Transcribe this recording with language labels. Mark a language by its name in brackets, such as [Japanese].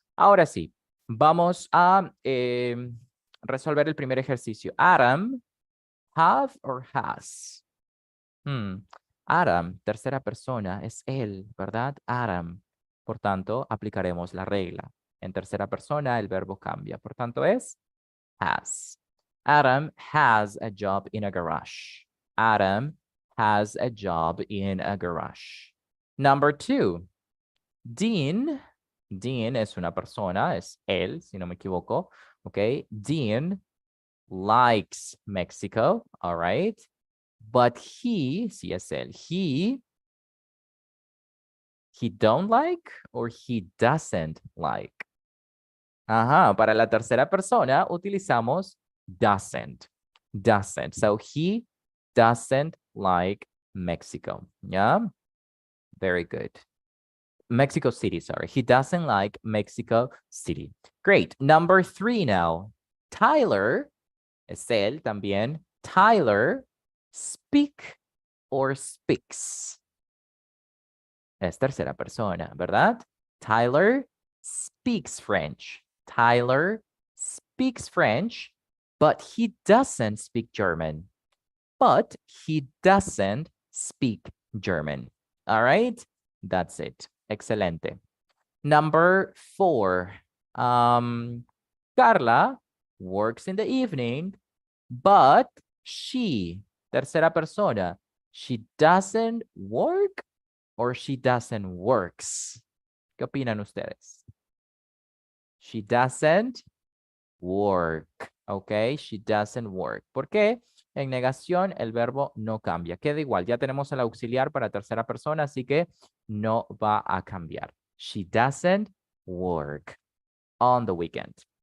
[Spanish] Ahora sí, vamos a resolver el primer ejercicio. Adam, have or has? Adam, tercera persona, es él, ¿verdad? Adam. Por tanto, aplicaremos la regla. En tercera persona, el verbo cambia. Por tanto, es has. [English] Adam has a job in a garage. Adam has a job in a garage. Number 2. Dean. [Spanish] Dean es una persona, es él, si no me equivoco. [English] Ok. Dean likes Mexico. All right. But he, [Spanish] si es él, [English] he don't like or he doesn't like. [Spanish] Ajá, para la tercera persona utilizamos doesn't. Doesn't. [English] So he doesn't like Mexico. Yeah. Very good. Mexico City, sorry. He doesn't like Mexico City. Great. Number 3 now. Tyler, [Spanish] es él también. [English] Tyler speak or speaks. [Spanish] Es tercera persona, ¿verdad? [English] Tyler speaks French. Tyler speaks French, but he doesn't speak German. But he doesn't speak German. All right? That's it. Excelente. Number 4. Carla works in the evening, but she, [Spanish] tercera persona, [English] she doesn't work or she doesn't works. [Spanish] ¿Qué opinan ustedes? [English] She doesn't work. Okay, she doesn't work. [Spanish] ¿Por qué? En negación, el verbo no cambia. Queda igual. Ya tenemos el auxiliar para tercera persona, así que no va a cambiar. [English] She doesn't work on the weekend.